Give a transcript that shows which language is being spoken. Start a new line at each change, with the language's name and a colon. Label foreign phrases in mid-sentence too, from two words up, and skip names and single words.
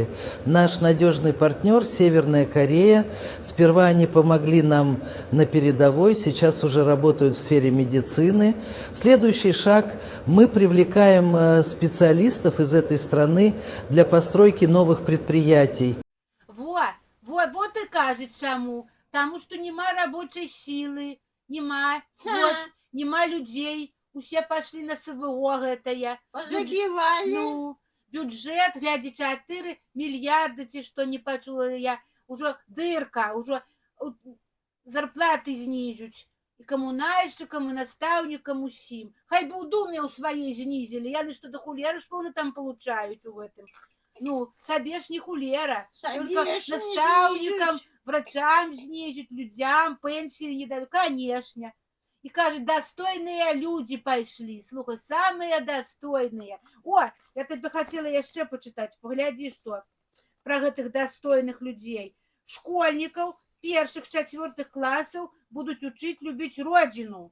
Russian: Наш надежный партнер Северная Корея. Сперва они помогли нам на передовой, сейчас уже работают в сфере медицины. Следующий шаг – мы привлекаем специалистов из этой страны для постройки новых предприятий.
Ukrainian: Вот и кажуть чому. Тому що нема робочої сили, нема, вот, нема людей.
Belarusian: Усе пошли на СВО гэтае. Позабивали.
Ukrainian: Ну, бюджет, глядя, 4 мільярди,
Belarusian: ці што не пачула я, ужо дырка, ужо зарплаты знижуць. І камунальшчыкам, і настаўнікам усім. Хай бы ў думе ў сваей знізілі, яны што да хулеры ж пэўна там получаюць у гэтым. Ну, сабе ж не хулера, только Сабе ж не настаўнікам, знижуць.
Russian: врачам знижуць, людям пенсии не дают, конечно. И кажет, достойные люди пошли. Слухай, самые достойные. О, я тебе хотела еще почитать. Погляди, что про этих достойных людей. Школьников первых, 4 классов будут учить любить родину.